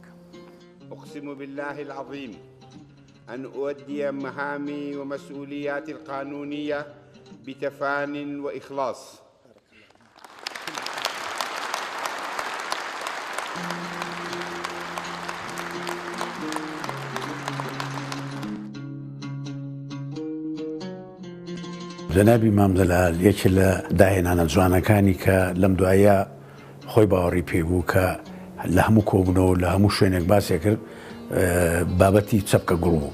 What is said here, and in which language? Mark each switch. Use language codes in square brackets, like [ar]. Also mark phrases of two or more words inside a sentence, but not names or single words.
[ar] أقسم بالله العظيم أن أؤدي مهامي ومسؤولياتي القانونية بتفان وإخلاص. [ckb] جنابی مام جەلال یەکێ لە داهێنانە جوانەکانی کە لەم دوایە خۆی باوەڕی پێبوو کە لە هەموو کۆبوونەوە لە هەموو شوێنێک باسێ کرد بابەتی چەپکە گوڵ بوو.